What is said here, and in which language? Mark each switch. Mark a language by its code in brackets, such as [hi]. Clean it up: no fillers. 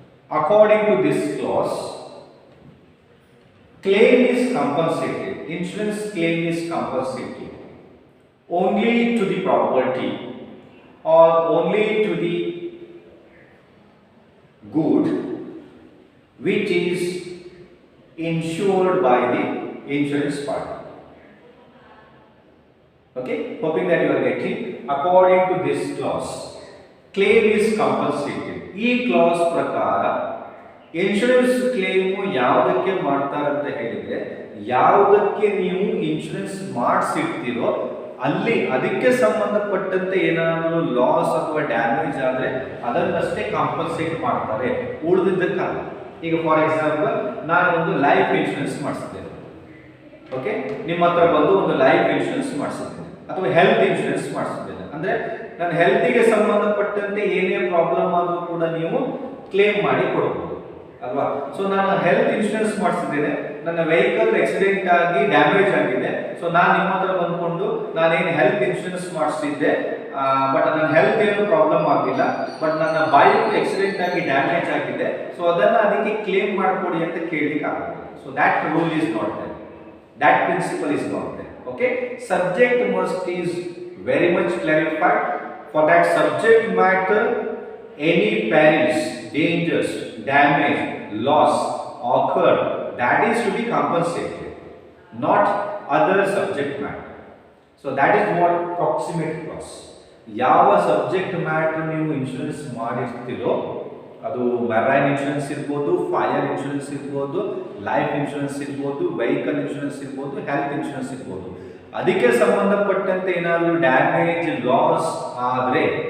[en] According to this clause, claim is compensated, insurance claim is compensated only to the property or only to the good which is insured by the insurance party. Okay, hoping that you are getting. According to this clause, claim is compensated. [kn] ಈ class ಪ್ರಕಾರ insurance claim ಯಾವುದಕ್ಕೆ ಮಾಡ್ತಾರೆ ಅಂತ ಹೇಳಿದ್ರೆ, ಯಾವುದಕ್ಕೆ ನೀವು insurance ಮಾಡಿಸಿರ್ತೀರೋ ಅಲ್ಲಿ ಅದಕ್ಕೆ ಸಂಬಂಧಪಟ್ಟಂತೆ ಏನಾದರೂ ಲಾಸ್ ಅಥವಾ ಡ್ಯಾಮೇಜ್ ಆದರೆ ಅದನ್ನಷ್ಟೇ ಕಾಂಪನ್ಸೇಟ್ ಮಾಡ್ತಾರೆ, ಉಳಿದಿದ್ದಕ್ಕಲ್ಲ. ಈಗ ಫಾರ್ ಎಕ್ಸಾಂಪಲ್, ನಾನು ಒಂದು ಲೈಫ್ ಇನ್ಶೂರೆನ್ಸ್ ಮಾಡಿಸಿದ್ದೇನೆ. ಓಕೆ, ನಿಮ್ಮ ಹತ್ರ ಬಂದು ಒಂದು ಲೈಫ್ ಇನ್ಶೂರೆನ್ಸ್ ಮಾಡಿಸಿದ್ದೇನೆ ಅಥವಾ ಹೆಲ್ತ್ ಇನ್ಶೂರೆನ್ಸ್ ಮಾಡಿಸಿದ್ದೇನೆ ಅಂದ್ರೆ ನನ್ನ ಹೆಲ್ತಿಗೆ ಸಂಬಂಧಪಟ್ಟಂತೆ ಏನೇ ಪ್ರಾಬ್ಲಮ್ ಆದರೂ ಕೂಡ ನೀವು ಕ್ಲೇಮ್ ಮಾಡಿ ಕೊಡಬಹುದು ಅಲ್ವಾ. ಸೊ ನಾನು ಹೆಲ್ತ್ ಇನ್ಶೂರೆನ್ಸ್ ಮಾಡಿಸಿದ್ದೇನೆ, ನನ್ನ ವೆಹಿಕಲ್ ಆಕ್ಸಿಡೆಂಟ್ ಆಗಿ ಡ್ಯಾಮೇಜ್ ಆಗಿದೆ. ಸೊ ನಾನು ನಿಮ್ಮ ಹತ್ರ ಬಂದ್ಕೊಂಡು ನಾನೇನು ಹೆಲ್ತ್ ಇನ್ಶೂರೆನ್ಸ್ ಮಾಡಿಸಿದ್ದೆ, ಬಟ್ ನನ್ನ ಹೆಲ್ತ್ ಏನು ಪ್ರಾಬ್ಲಮ್ ಆಗಿಲ್ಲ, ಬಟ್ ನನ್ನ ಬೈಕ್ ಆಕ್ಸಿಡೆಂಟ್ ಆಗಿ ಡ್ಯಾಮೇಜ್ ಆಗಿದೆ, ಸೊ ಅದನ್ನು ಅದಕ್ಕೆ ಕ್ಲೇಮ್ ಮಾಡಿಕೊಡಿ ಅಂತ ಕೇಳಲಿಕ್ಕೆ ಆಗುತ್ತೆ. [en] So that rule is not there, that principle is not there. Okay, subject must is very much clarified. For that subject matter, any perils, dangers, damage, loss occurred, that is to be compensated, not other subject matter. So that is what proximate clause. [kn] ಯಾವ subject matter ನೀವು insurance ಮಾಡಿರ್ತೀರೋ, ಅದು marine insurance ಇರ್ಬೋದು, fire insurance ಇರ್ಬೋದು, life insurance ಇರ್ಬೋದು, vehicle insurance ಇರ್ಬೋದು, health insurance ಇರ್ಬೋದು, ಅದಕ್ಕೆ ಸಂಬಂಧಪಟ್ಟಂತೆ ಏನಾದರೂ ಡ್ಯಾಮೇಜ್ ಲಾಸ್ ಆದರೆ